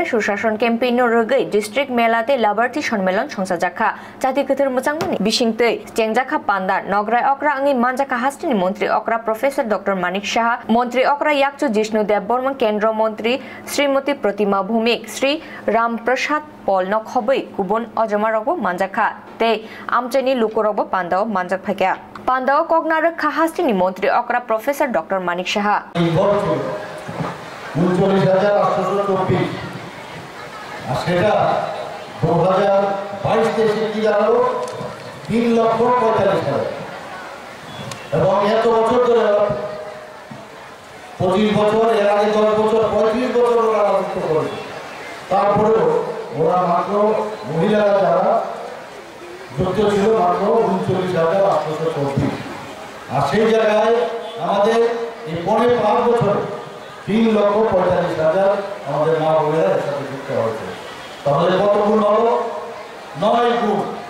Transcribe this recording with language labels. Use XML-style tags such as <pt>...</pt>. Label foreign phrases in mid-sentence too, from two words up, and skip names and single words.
<trp>सुशासन केम्पेइन रगै डिस्ट्रिक्ट मेलाते लेबारटी सम्मेलन संसाजाखा जाति गथर मोजांमनि बिसिंतै चेंजाखा पान्दार नगराय अक्रा अंगि मानजाखा हास्टिनि मंत्री अक्रा प्रोफेसर डॉक्टर मानिक शाह मंत्री अक्रा याकचु जिष्णु देबबर्मन केंद्र मंत्री श्रीमती प्रतिमा भौमिक श्री रामप्रसाद पल नखबै गुबुन अजमारगबो मानजाखा ते आमचेनि लुकुरगबो पान्दाव मानजाक फाक्या पान्दाव कगनार खाहास्टिनि मंत्री अक्रा प्रोफेसर डॉक्टर मानिक शाह</trp> <bn>39,824 আর সেটা 2022 দেশে কি দাঁড়ালো 3,45,000 এবং এত বছর ধরে 25 বছর এর আগে 10 বছর 35 বছর ওরা রাজত্ব করেছে তারপরেও ওরা মাত্র মহিলারা যারা যুক্ত ছিল মাত্র 39,824 আর সেই জায়গায় আমাদের এই 5 বছর 3,45,000 আমাদের মা বোনেরা এর সাথে যুক্ত হয়েছে তাহলে কত গুণ হলো 9 গুণ</bn>